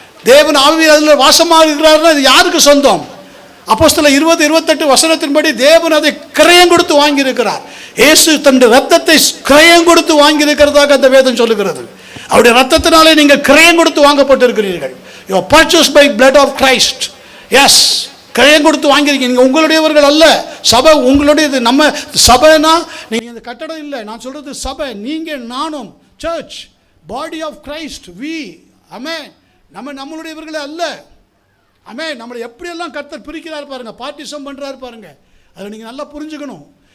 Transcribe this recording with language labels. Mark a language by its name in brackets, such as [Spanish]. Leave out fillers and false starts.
[Tamil] தேவன் ஆவியில் அதில் வாசமாக இருக்கிறார்னா இது யாருக்கு சொந்தம்? அப்போஸ்தலர் 20:28 வசனத்தின்படி தேவன் அதை கிரயம் கொடுத்து வாங்கி இருக்கிறார். இயேசு தன்னுடைய ரத்தத்தை கிரயம் கொடுத்து வாங்கி இருக்கிறதாக அந்த வேதம் சொல்லுகிறது. அவருடைய ரத்தத்தினாலே நீங்கள் கிரயம் கொடுத்து வாங்கப்பட்டிருக்கிறீர்கள். [English] You are purchased by blood of Christ. [Tamil] S, கிரயம் கொடுத்து வாங்கியிருக்கீங்க. நீங்கள் உங்களுடையவர்கள் அல்ல. சபை உங்களுடையது. நம்ம சபைனா நீங்கள் இந்த கட்டடம் இல்லை. நான் சொல்றது சபை. நீங்கள் நானும் search, body of Christ. We ஆமென். நம்மளுடையவர்களே அல்ல. ஆமென். நம்மளை எப்படியெல்லாம் கர்த்தர் பிரிக்கிறார் பாருங்க, பார்ட்டிசம் பண்ணுறாரு பாருங்க. அதை நீங்கள் நல்லா புரிஞ்சுக்கணும்.